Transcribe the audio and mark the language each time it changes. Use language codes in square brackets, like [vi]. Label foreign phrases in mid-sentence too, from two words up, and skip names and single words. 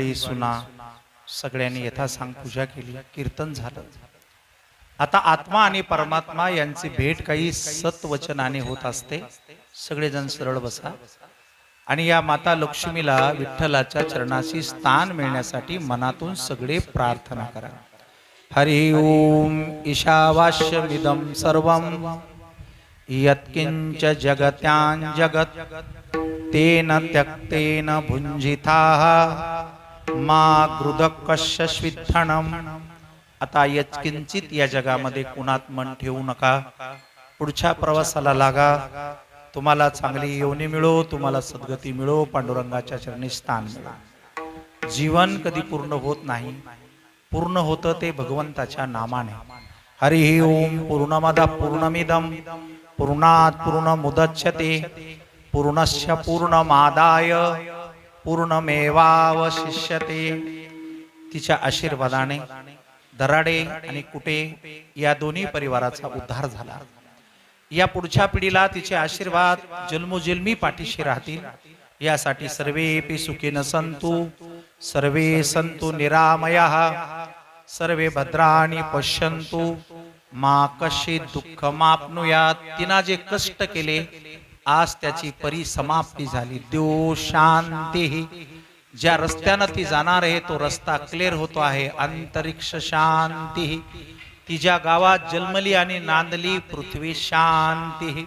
[mr] लेकी बाळी सुना सगळ्यांनी यथासांग पूजा केली, कीर्तन झालं. आता आत्मा आणि परमात्मा यांची भेट काही सत्वचनाने होत असते. सगळेजण सरळ बसा आणि या माता लक्ष्मीला विठ्ठलाच्या चरणाशी स्थान मिळण्यासाठी मनातून सगळे प्रार्थना करा. [sa] हरि ओम ईशावास्यमिदं सर्वं यत्किंच जगत्यां जगत् तेन त्यक्तेन भुंजिताः मा गृधकस्य स्विद्धनम्. [mr] आता यत्किंचित या जगामध्ये कुणात मन ठेवू नका. पुढच्या प्रवासाला लागा. तुम्हाला चांगली योनी मिळो, तुम्हाला सद्गती मिळो, पांडुरंगाच्या चरणी स्थान मिळो. जीवन कधी पूर्ण होत नाही, पूर्ण होतं ते भगवंताच्या नामाने. [sa] हरि ओम पूर्णमद पूर्णमिदं पूर्णात् पूर्णमुदच्यते पूर्णस्य पूर्णमादाय पूर्णमेवावशिष्यते. [mr] तिच्या आशीर्वादाने दराडे आणि कुटे या दोन्ही परिवाराचा उद्धार झाला. या पुढच्या पिढीला तिचे आशीर्वाद जन्मोजन्मी पाठीशी राहतील यासाठी [sa] सर्वेपि सुखिनः सन्तु सर्वे सन्तु निरामयाः सर्वे भद्राणि पश्यन्तु मा कश्चित् दुःखमाप्नुयात्. [mr] तिनं जे कष्ट केले आज त्याची परिसमाप्ती झाली. देव शांती. ज्या रस्त्यानं ती जाणार आहे तो रस्ता क्लिअर होतो आहे. अंतरिक्ष शांती. ती ज्या गावात जन्मली आणि नांदली पृथ्वी शांती.